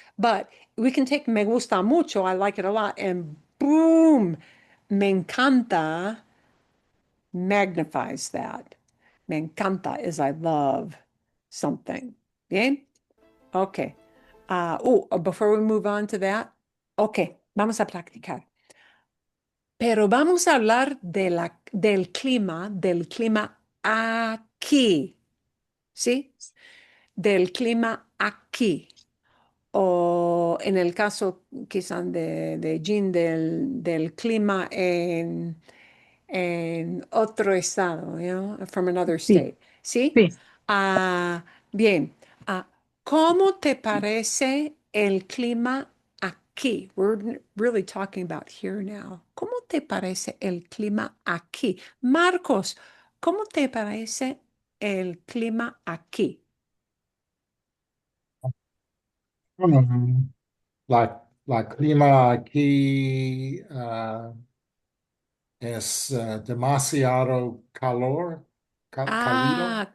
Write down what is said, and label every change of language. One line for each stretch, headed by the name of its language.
English: But we can take
Spanish: me gusta mucho,
English: I like it a lot, and boom, me encanta magnifies that. Me encanta is I love something. Bien? Okay. Before we move on to that, okay,
Spanish: vamos a practicar. Pero vamos a hablar del clima aquí, ¿sí? Del clima aquí. O en el caso quizás de Jean, del clima en otro estado,
English: you know, from another
Spanish: Sí,
English: state, ¿sí?
Spanish: sí. Bien. ¿Cómo te parece el clima aquí?
English: We're really talking about here now.
Spanish: ¿Cómo te parece el clima aquí? Marcos, ¿cómo te parece el clima aquí? Um, la clima aquí es demasiado calor, cálido,